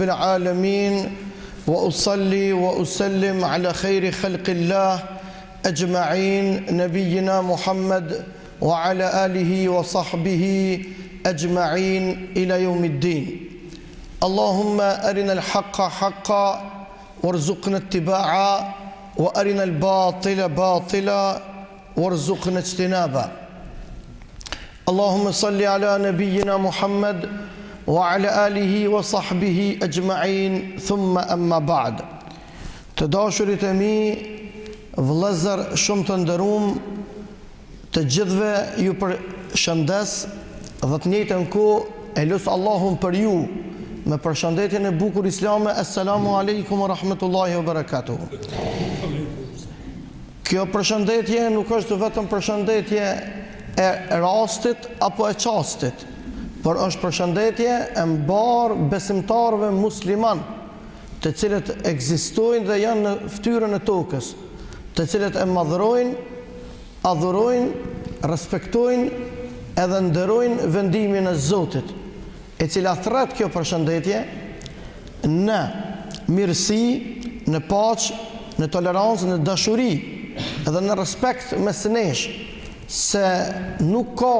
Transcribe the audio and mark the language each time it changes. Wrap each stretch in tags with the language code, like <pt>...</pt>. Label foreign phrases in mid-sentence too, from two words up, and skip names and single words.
<ar>العالمين وأصلي وأسلم على خير خلق الله أجمعين نبينا محمد وعلى آله وصحبه أجمعين إلى يوم الدين اللهم أرنا الحق حقا وارزقنا اتباعا وأرنا الباطل باطلا وارزقنا اجتنابا اللهم صل على نبينا محمد وعلى آله وصحبه أجمعين ثم أما بعد</ar> <sq>të dashurit e mi, vëllezër shumë të nderuam, të gjithëve ju përshëndes dhe të njëjtën kohë e lut Allahun për ju me përshëndetjen e bukur islame.</sq> <ar>السلام عليكم ورحمة الله وبركاته.</ar> <sq>Kjo përshëndetje nuk është vetëm përshëndetje e rastit apo e çastit, por është përshëndetje e mbarë besimtarëve musliman, të cilët ekzistojnë dhe janë në fytyrën e tokës, të cilët e madhrojnë, adhurojnë, respektojnë edhe nderojnë vendimin e Zotit, e cila thret kjo përshëndetje në mirësi, në paqë, në tolerancë, në dashuri edhe në respekt mes nesh, se nuk</sq>